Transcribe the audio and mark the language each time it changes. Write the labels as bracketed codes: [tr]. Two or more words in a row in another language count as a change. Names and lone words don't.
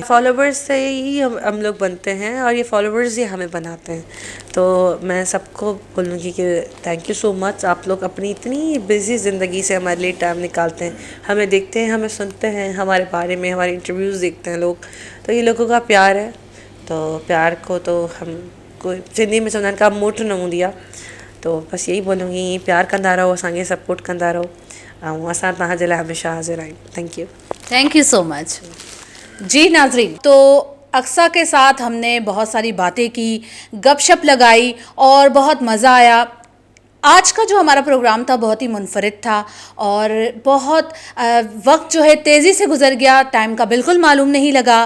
[ur] فالوورز سے ہی ہم لوگ بنتے ہیں اور یہ فالوورز ہی ہمیں بناتے ہیں. تو میں سب کو بولوں گی کہ [en] thank you so much, [ur] آپ لوگ اپنی اتنی بزی زندگی سے ہمارے لیے ٹائم نکالتے ہیں، ہمیں دیکھتے ہیں، ہمیں سنتے ہیں، ہمارے بارے میں ہمارے انٹرویوز دیکھتے ہیں لوگ. تو یہ لوگوں کا پیار ہے، تو پیار کو تو ہم کوئی سندھی میں [sd] चवंदा आहिनि का मुठ न हूंदी आहे। [ur] تو بس یہی بولوں گی, [sd] प्यार कंदा रहो, असांखे सपोर्ट कंदा रहो ऐं असां तव्हांजे लाइ हमेशह हाज़िर आहियूं। [en] Thank you so much. [ur] جی ناظرین، تو اقصیٰ کے ساتھ ہم نے بہت ساری باتیں کیں، گپ شپ لگائی اور بہت مزا آیا. آج کا جو ہمارا پروگرام تھا بہت ہی منفرد تھا اور بہت وقت جو ہے تیزی سے گزر گیا، ٹائم کا بالکل معلوم نہیں لگا.